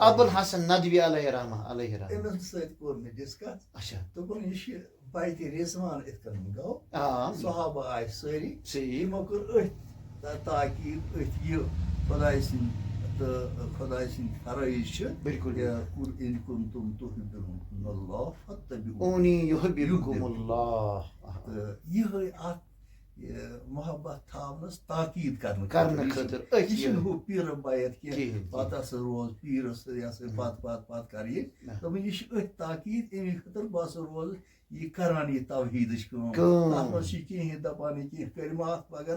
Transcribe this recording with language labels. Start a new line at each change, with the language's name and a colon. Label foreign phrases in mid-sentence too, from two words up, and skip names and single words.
Kashmiri: ابوالحسن ندوی
Arabic: علیہ رحمہ
Kashmiri: أمِس سۭتۍ کوٚر مےٚ ڈِسکس اچھا دوٚپُن یہِ چھِ بیتِ رضوان یِتھ کٔنۍ گوٚو صحابہ آیہِ سٲری یِمو کوٚر أتھۍ تاکیٖد أتھۍ یہِ خۄداے سٕنٛدۍ تہٕ خۄداے سٕنٛدۍ فرٲیض چھِ بِلکُل
Arabic: قُل اِن کُنتُم تُحِبُّونَ اللَّهَ فَاتَّبِعُونِی یُحْبِبْکُمُ اللَّہ
Kashmiri: تہٕ یِہے اَتھ محبت تھاونس تاکیٖد کرنہٕ خٲطرٕ یہِ چھُنہٕ ہُہ پیٖرٕ بیت کینٛہہ پتہٕ ہسا روز پیٖرس سۭتۍ یہِ ہسا پتہٕ کرٕ یہِ دوٚپُن یہِ چھِ أتھۍ تاکیٖد اَمہِ خٲطرٕ بہٕ ہسا روزٕ یہِ کران یہِ توحیٖدٕچ کٲم تتھ منٛز چھِ کِہیٖنۍ دپان یہِ کینٛہہ کلمات وغیرہ